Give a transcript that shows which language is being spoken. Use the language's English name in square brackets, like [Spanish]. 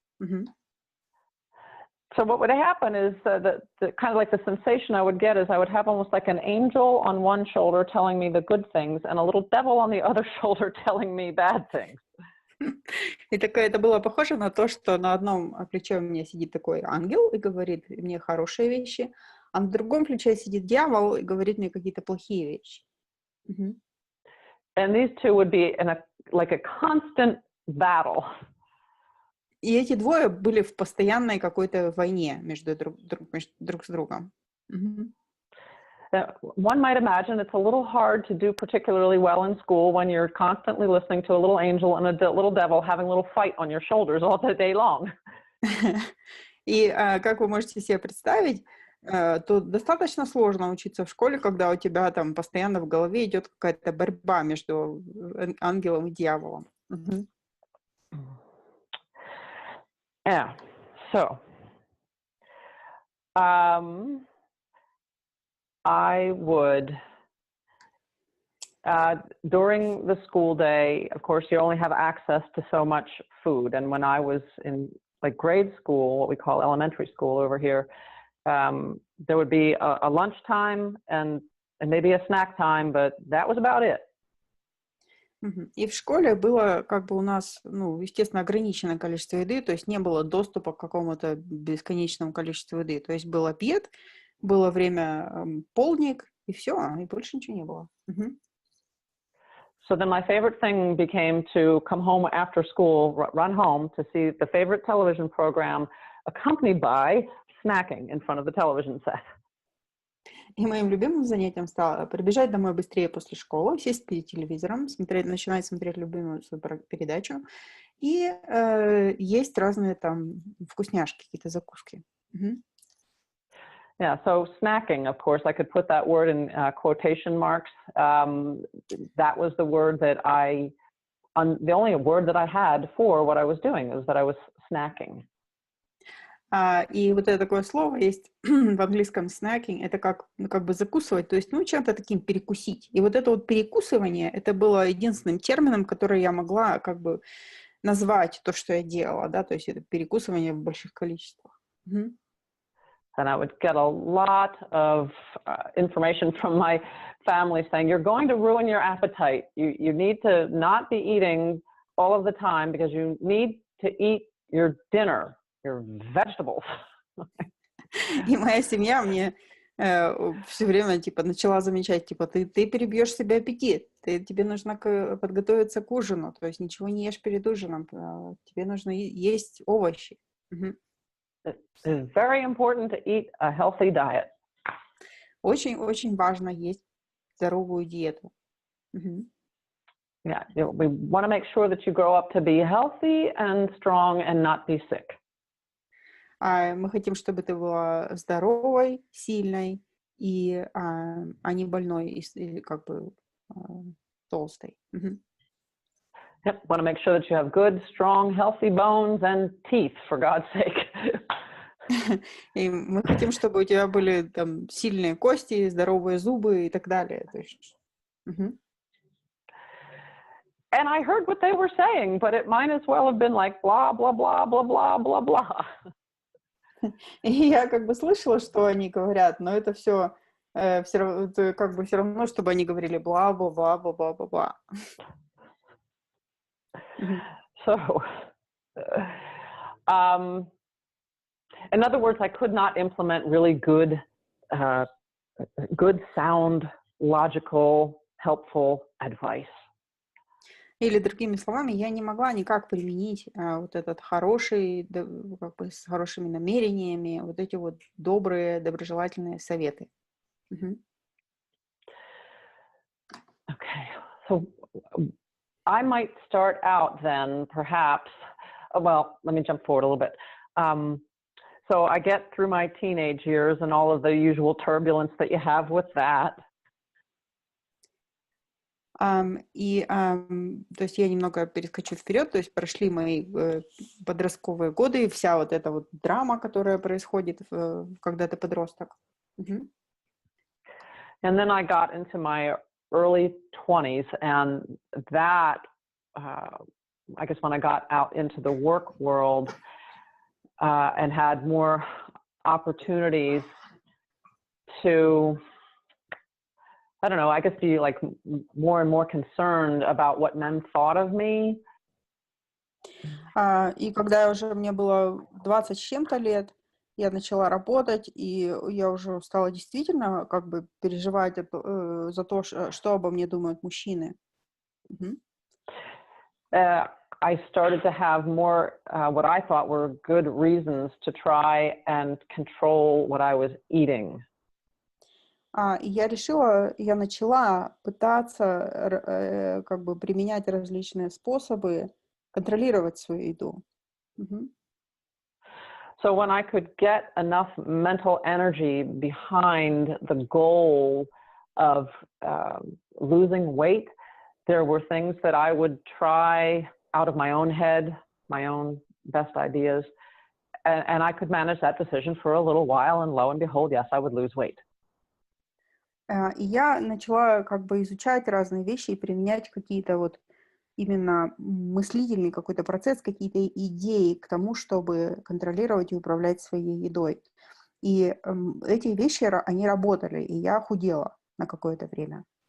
[English] Мгм. So what would happen is that kind of like the sensation I would get is I would have almost like an angel on one shoulder telling me the good things and a little devil on the other shoulder telling me bad things. [Russian] И это было похоже на то, что на одном плече у меня сидит такой ангел и говорит мне хорошие вещи, а на другом плече сидит дьявол и говорит мне какие-то плохие вещи. Мгм. [English] And these two would be like a constant battle. [Russian] И эти двое были в постоянной какой-то войне между друг с другом. Мгм. [English] One might imagine it's a little hard to do particularly well in school when you're constantly listening to a little angel and a little devil having a little fight on your shoulders all the day long. [Russian] И как вы можете себе представить, то достаточно сложно учиться в школе, когда у тебя там постоянно в голове идет какая-то борьба между ангелом и дьяволом. Мгм. [English] Yeah. So, I would, during the school day, of course, you only have access to so much food. And when I was in like grade school, what we call elementary school over here, there would be a lunch time and maybe a snack time, but that was about it. [Russian] И в школе было как бы у нас, ну, естественно, ограниченное количество еды, то есть не было доступа к какому-то бесконечному количеству еды. То есть был обед, было время полдник, и все, и больше ничего не было. [English] So then my favorite thing became to come home after school, run home to see the favorite television program, accompanied by snacking in front of the television set. [Russian] И моим любимым занятием стало прибежать домой быстрее после школы, сесть перед телевизором, начинать смотреть любимую свою передачу и есть разные там вкусняшки, какие-то закуски. [English] Yeah, so snacking, of course, I could put that word in quotation marks. That was the word that the only word that I had for what I was doing was that I was snacking. [Russian] И вот это такое слово есть в английском snacking, это как, ну, как бы закусывать, то есть, ну, чем-то таким перекусить. И вот это вот перекусывание, это было единственным термином, который я могла как бы назвать то, что я делала, да, то есть это перекусывание в больших количествах. [English] And I would get a lot of information from my family saying, you're going to ruin your appetite. You need to not be eating all of the time because you need to eat your dinner, your vegetables. [Russian] И моя семья мне все время типа начала замечать, типа ты перебьешь себе аппетит, тебе нужно подготовиться к ужину, то есть ничего не ешь перед ужином, тебе нужно есть овощи. [English] It's very important to eat a healthy diet. [Russian] Очень-очень важно есть здоровую диету. [English] Yeah, we want to make sure that you grow up to be healthy and strong and not be sick. [Russian] Мы хотим, чтобы ты была здоровой, сильной, а не больной и как бы толстой. [English] Yep, want to make sure that you have good, strong, healthy bones and teeth, for God's sake. [Russian] И мы хотим, чтобы у тебя были там сильные кости, здоровые зубы и так далее. То есть, [English] And I heard what they were saying, but it might as well have been like blah, blah, blah, blah, blah, blah, blah. [Russian] И я как бы слышала, что они говорят, но это все как бы все равно, чтобы они говорили бла-бла-бла-бла-бла-бла. [English] So, in other words, I could not implement really good, sound, logical, helpful advice. [Russian] Или другими словами, я не могла никак применить вот этот хороший, как бы с хорошими намерениями, вот эти вот добрые, доброжелательные советы. [English] Okay, so I might start out then, perhaps. Well, let me jump forward a little bit. So I get through my teenage years and all of the usual turbulence that you have with that. [Russian] То есть я немного перескочу вперед, то есть прошли мои подростковые годы, и вся вот эта вот драма, которая происходит, когда ты подросток. [English] And then I got into my early 20s, and that, I guess when I got out into the work world and had more opportunities to, I don't know, I guess be like more and more concerned about what men thought of me. [Russian] И когда уже мне было 20 с чем-то лет, я начала работать, и я уже стала действительно как бы переживать за то, что обо мне думают мужчины. [English] I started to have more what I thought were good reasons to try and control what I was eating. [Russian] И я начала пытаться как бы применять различные способы контролировать свою еду. [English] So when I could get enough mental energy behind the goal of losing weight, there were things that I would try out of my own head, my own best ideas, and I could manage that decision for a little while, and lo and behold, yes, I would lose weight. [Russian] И я начала как бы изучать разные вещи и применять какие-то вот именно мыслительный какой-то процесс, какие-то идеи к тому, чтобы контролировать и управлять своей едой. И эти вещи, они работали, и я худела на какое-то время.